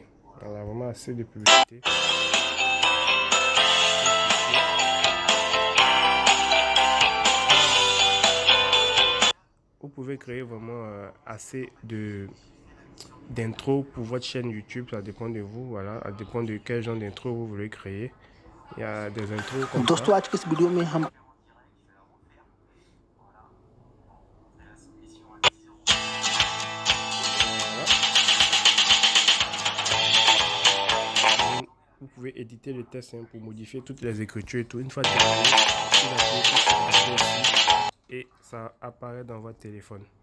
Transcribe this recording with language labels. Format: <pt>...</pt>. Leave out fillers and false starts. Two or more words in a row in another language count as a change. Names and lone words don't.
<fr>Il y a vraiment assez de publicité. Vous pouvez créer vraiment assez d'intro pour votre chaîne YouTube. Ça dépend de vous. Voilà, ça dépend de quel genre d'intro vous voulez créer. Il y a des intros comme</fr> <hi>दोस्तों</hi> <fr>ça.</fr> <hi>आज के इस वीडियो में हम</hi> <fr>Vous pouvez éditer le test hein, pour modifier toutes les écritures et tout. Une fois terminé, vous appuyez sur sauvegarder ici et ça apparaît dans votre téléphone.</fr>